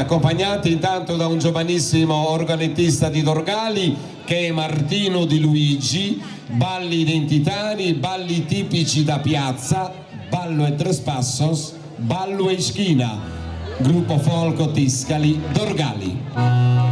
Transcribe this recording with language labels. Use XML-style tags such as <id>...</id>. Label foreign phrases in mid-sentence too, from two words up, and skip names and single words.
<it>accompagnati intanto da un giovanissimo organettista di Dorgali che è Martino Di Luigi, balli identitari, balli tipici da piazza, ballo e tres passos, ballo e schina, gruppo Folco Tiscali Dorgali.</it>